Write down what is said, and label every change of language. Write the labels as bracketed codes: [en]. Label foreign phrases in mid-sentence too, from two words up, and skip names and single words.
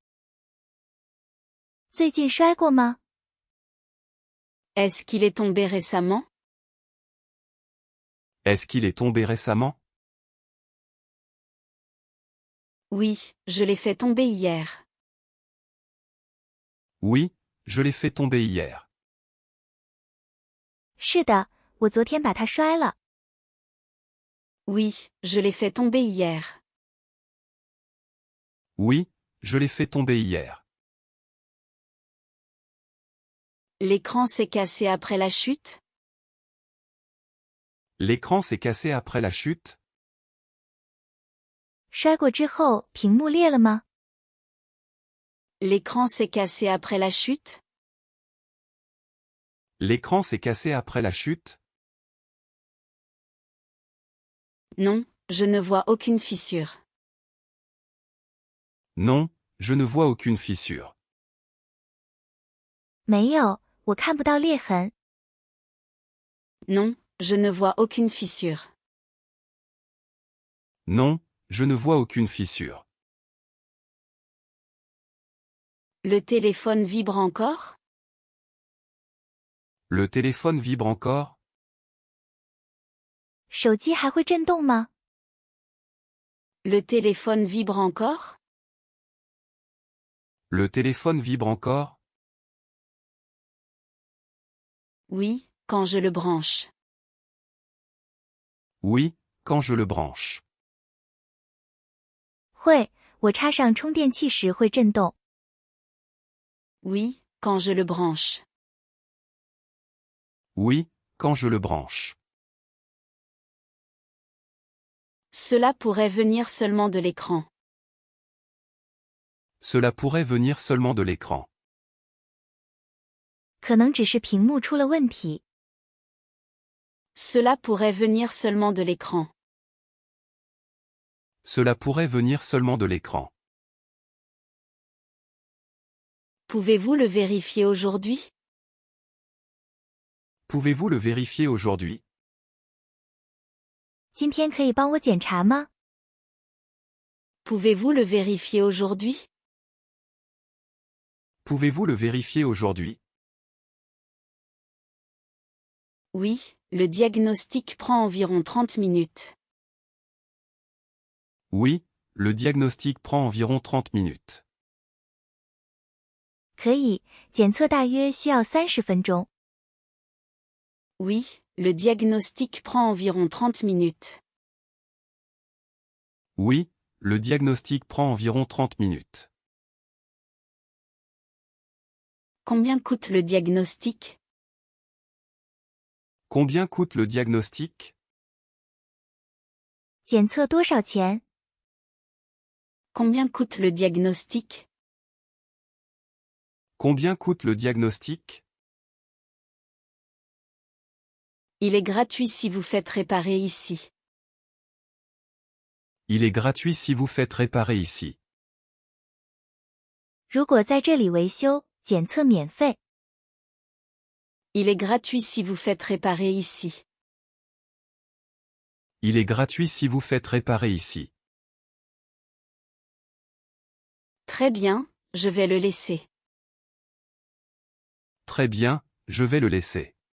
[zh] 最近摔过吗？ [fr] Est-ce qu'il est tombé récemment? Est-ce qu'il est tombé récemment? Oui, je l'ai fait tomber hier. Oui, je l'ai fait tomber hier. [zh] 是的，我昨天把它摔了。 [fr] Oui, je l'ai fait tomber hier. Oui, je l'ai fait tomber hier. L'écran s'est cassé après la chute? L'écran s'est cassé après la chute? [zh] 摔过之后，屏幕裂了吗？ [fr] L'écran s'est cassé après la chute? L'écran s'est cassé après la chute? Non, je ne vois aucune fissure. Non, je ne vois aucune fissure. [zh] 没有，我看不到裂痕。 [fr] Non, je ne vois aucune fissure. Non, je ne vois aucune fissure. Le téléphone vibre encore? Le téléphone vibre encore? [zh] 手机还会震动吗？ [fr] Le téléphone vibre encore? Le téléphone vibre encore? Oui, quand je le branche. Oui, quand je le branche. [zh] 会，我插上充电器时会震动。 [fr] Oui, quand je le branche. Oui, quand je le branche. Cela pourrait venir seulement de l'écran. Cela pourrait venir seulement de l'écran. [zh] 可能只是屏幕出了问题。 [fr] Cela pourrait venir seulement de l'écran. Cela pourrait venir seulement de l'écran. Pouvez-vous le vérifier aujourd'hui? Pouvez-vous le vérifier aujourd'hui? [zh] 今天可以帮我检查吗？ [fr] Pouvez-vous le vérifier aujourd'hui? Pouvez-vous le vérifier aujourd'hui? Oui, le diagnostic prend environ 30 minutes. Oui, le diagnostic prend environ 30 minutes. [zh] 可以，检测大约需要30分钟。 [fr] Oui, le diagnostic prend environ 30 minutes. Oui, le diagnostic prend environ 30 minutes. Combien coûte le diagnostic? Combien coûte le diagnostic? [zh] 检测多少钱？ [fr] Combien coûte le diagnostic? Combien coûte le diagnostic? Il est gratuit si vous faites réparer ici. Il est gratuit si vous faites réparer ici. [zh] 如果在这里维修，检测免费。 [fr] Il est gratuit si vous faites réparer ici. Il est gratuit si vous faites réparer ici. Très bien, je vais le laisser. Très bien, je vais le laisser.